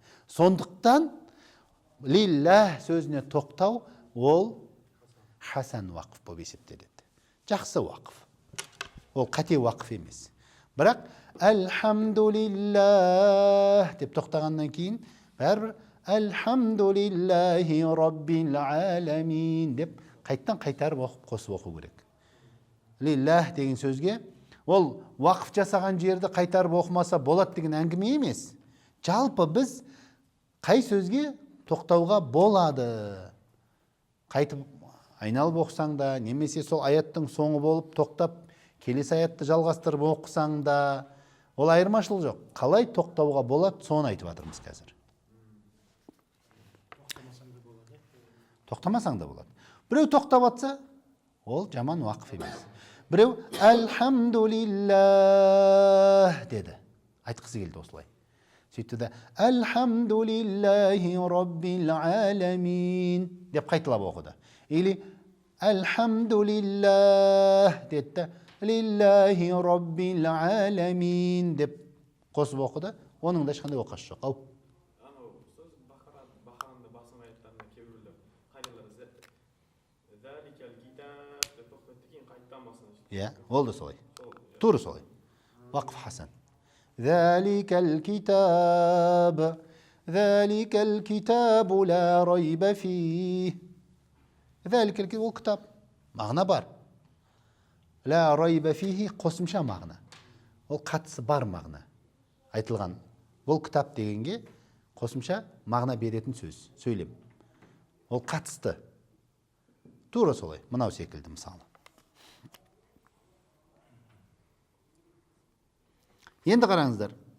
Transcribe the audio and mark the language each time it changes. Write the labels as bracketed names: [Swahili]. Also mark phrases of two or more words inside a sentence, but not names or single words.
[Kazakh] Сондықтан лилля сөзіне тоқтау ол хасан вақф болып есептеледі. Жақсы вақф. Ол қате вақф емес. Бірақ әлхамдулиллах деп тоқтағаннан кейін бәрібір [Arabic] الحمد لله ربّ العالمين [Kazakh] деп қайтарып оқып қосып оқу керек. Лиллах деген сөзге ол вақф жасаған жерді қайтарып оқымаса болады деген әңгіме емес. Жалпы біз қай сөзге тоқтауға болады. Қайтып айналып оқысаң да, немесе сол аяттың соңы болып тоқтап, келесі аятты жалғастырып оқысаң да, ол айырмашылық жоқ. Қалай тоқтауға болады, соны айтып жатырмыз қазір. тоқтамасаң да болады. Біреу тоқтап атса, ол жаман уақыф емес. Біреу әлхамдулиллах деді. Айтқысы келді осылай. Сөйтті де [Arabic] الحمد لله ربّ العالمين [Kazakh] деп қайталап оқыды. Или әлхамдулиллах деді. [Arabic] لله ربّ العالمين [Kazakh] деп қосып оқыды. Оның да ешқандай оқасы жоқ. Ау. Анау сөз Бақаранда басын аяттарында кейбіреулер қайдалар [Arabic] ذلك الكتاب [Kazakh] деп тоқтатты, кейін қайтадан басына жетті. Иә, ол да солай. Тура солай. [Arabic] وقف حسن. ذلك الكتاب لا ريب فيه. ذلك الكتاب, [Kazakh] ол кітап. Мағына бар. [Arabic] لا ريب فيه [Kazakh] қосымша мағына. Ол қатысы бар мағына. Айтылған. Бұл кітап дегенге қосымша мағына беретін сөз, сөйлем. Ол қатысты. Тура солай. Мынау секілді мысалы. Енді қараңыздар.